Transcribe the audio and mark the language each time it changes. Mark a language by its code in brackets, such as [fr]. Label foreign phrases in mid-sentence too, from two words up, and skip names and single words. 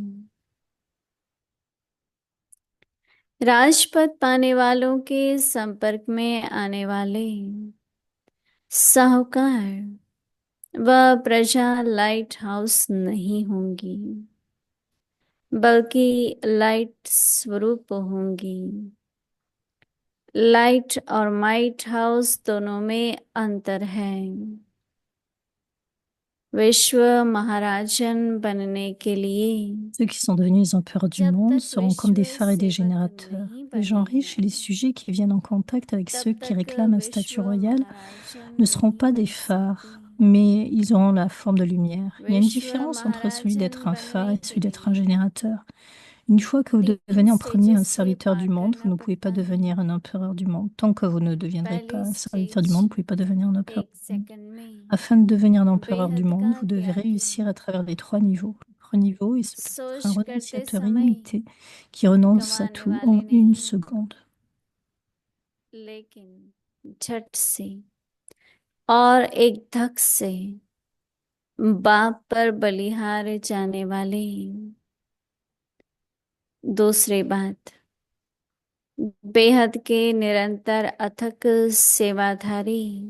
[hi] राजपद पाने वालों के संपर्क में आने वाले साहूकार व प्रजा [en] light house [hi] नहीं होंगी बल्कि लाइट स्वरूप होंगी। लाइट और [en] might house [hi] दोनों में अंतर है। विश्व महाराजन बनने के लिए [fr] Ceux qui sont devenus les empereurs du [hi] जब [fr] monde [hi] तक [fr] seront comme des [hi] विश्व [fr] phares et des [hi] सेवक [fr] générateurs. [hi] नहीं [fr] Les gens [hi] बने [fr] riches et les [hi] हैं [fr] sujets qui viennent en contact avec ceux [hi] तब [fr] qui [hi] तक [fr] réclament un [hi] विश्व [fr] statut royal [hi] महाराजन [fr] ne seront [hi] नहीं [fr] pas des [hi] बन [fr] phares, [hi] सकते। [fr] mais ils auront la forme de lumière. Il y a une [hi] विश्व [fr] différence entre celui d'être [hi] महाराजन [fr] un phare [hi] बनने [fr] et [hi] के [fr] celui d'être un [hi] लिए [fr] générateur. Une fois que vous [hi] तीन [fr] devenez en premier un [hi] स्टेजेस से [fr] serviteur du [hi] पार [fr] monde, vous [hi] करना [fr] ne pouvez pas [hi] पड़ता है। [fr] devenir un empereur du monde. Tant que vous ne deviendrez pas [hi] पहली [fr] un serviteur du [hi] स्टेज [fr] monde, vous ne pouvez pas devenir un empereur [hi] एक [fr] du monde. [hi] सेकंड में [fr] Afin de devenir un empereur du [hi] बेहद [fr] monde, [hi] का [fr] vous devez [hi] त्यागी [fr] réussir à travers les 3 niveaux. Le premier niveau est celui d'être un [hi] सोच करते [fr] renonciateur [hi] समय [fr] illimité qui renonce à [hi] गंवाने [fr] tout [hi] वाले [fr] en une [hi] नहीं [fr] seconde. [hi] लेकिन झट से और एक धक से बाप पर बलिहार जाने वाले। दूसरी बात, बेहद के निरंतर अथक सेवाधारी।